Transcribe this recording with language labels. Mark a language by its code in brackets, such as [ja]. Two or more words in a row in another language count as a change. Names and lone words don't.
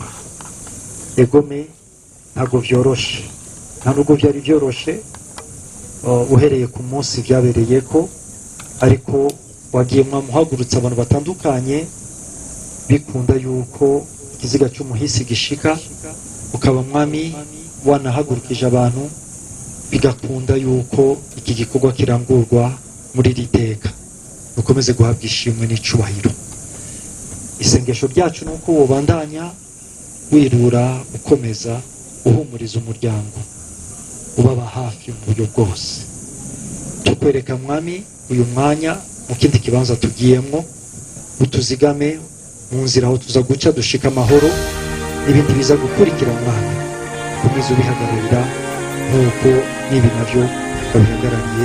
[rn] Egome ntago vyoroshe, nta nubwo byari vyoroshe uhereye ku munsi byabereyeko, ariko wagiye mwamuhagurutsa abantu batandukanye, bikunda yuko ikiziga cy'umuhisi gishika, ukaba mwami wanahagurukije abantu, bigakunda yuko iki gikorwa kirangurwa muri iri teka. Ukomeze guhabwa ishimwe n'icubahiro. Isengesho ryacu nuko wobandanya wirura ukomeza uhumuriza umuryango, ubaba hafi mu buryo bwose. Tukwereka mwami uyu mwanya mu kindi kibanza tugiyemo, utuzigame mu nzira aho tuza guca dushika amahoro, n'ibindi biza gukurikira mwami ukomeze ubihagararira nk'uko n'ibi nabyo babihagarariye.